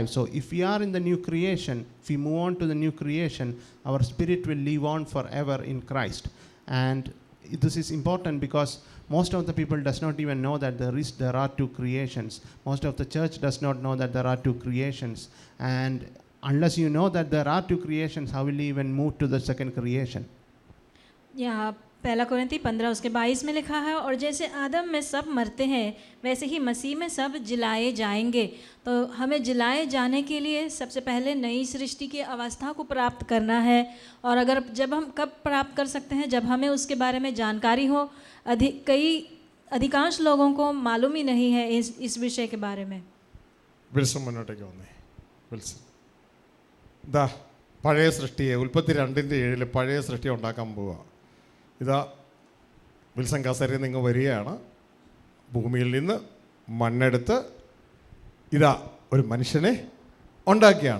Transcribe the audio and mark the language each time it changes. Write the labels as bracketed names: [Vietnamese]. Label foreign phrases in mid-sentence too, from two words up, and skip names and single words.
[English] So if we are in the new creation, if we move on to the new creation, our spirit will live on forever in Christ. And this is important because most of the people does not even know that there are two creations. Most of the church does not know that there are two creations. And unless you know that there are two creations, how will you even move to the second creation? [Hindi] यहाँ 1 कोरिन्थी 15 उसके 22 में लिखा है, और जैसे आदम में सब मरते हैं वैसे ही मसीह में सब जिलाए जाएंगे। तो हमें जिलाए जाने के लिए सबसे पहले नई सृष्टि की अवस्था को प्राप्त करना है। और जब हम कब प्राप्त कर सकते हैं? जब हमें उसके बारे में जानकारी हो। अधिकांश लोगों को मालूम ही नहीं है इस विषय के बारे में। [Malayalam] വിൽസൺ മുന്നോട്ടേക്ക് വന്നേ. വിൽസൺ, ഇതാ പഴയ സൃഷ്ടിയെ, ഉൽപ്പത്തി 2:7 പഴയ സൃഷ്ടി ഉണ്ടാക്കാൻ പോവുക. ഇതാ വിൽസൺ കസേരയിൽ നിങ്ങൾ വരികയാണ്, ഭൂമിയിൽ നിന്ന് മണ്ണെടുത്ത് ഇതാ ഒരു മനുഷ്യനെ ഉണ്ടാക്കിയാണ്.